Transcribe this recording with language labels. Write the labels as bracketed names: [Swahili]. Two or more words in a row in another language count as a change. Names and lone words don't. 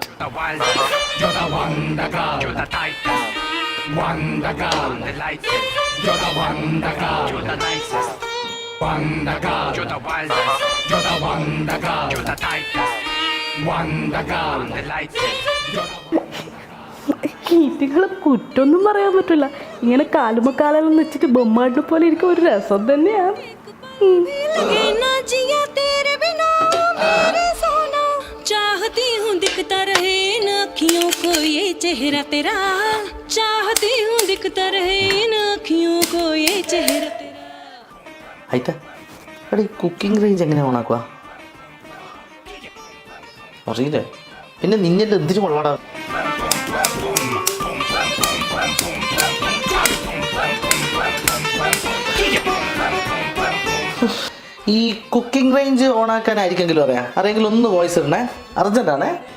[English] You're the wonder girl, you're the tightest. Wonder girl, the lightest. You're the wonder girl, you're the nicest. Wonder girl, you're the wildest. You're the wonder girl, you're the tightest. Wonder girl, the lightest. [Malayalam] കീറ്റുകളെ കുറ്റൊന്നും പറയാൻ പറ്റില്ല. ഇങ്ങനെ കാലുമക്കാലെല്ലാം വെച്ചിട്ട് ബൊമ്മാടിനെ പോലെ ഇരിക്കും. ഒരു രസം തന്നെയാണ്. [Hindi] चाहती हूँ दिखता रहे इन अखियों को ये चेहरा तेरा. चाहती हूँ दिखता रहे इन अखियों को ये चेहरा तेरा. [Malayalam] ആയിട്ടാ എടാ, ഈ [English] cooking range [Malayalam] എങ്ങനെ ഓണാക്കുക അറിയില്ലേ? പിന്നെ നിന്നെ എന്തിനു കൊള്ളാടാ? ഈ [English] cooking range [Malayalam] ഓണാക്കാനായിരിക്കെങ്കിലും അറിയെങ്കിലും ഒന്ന് വോയിസ് ഇടണേ, അർജന്റാണേ.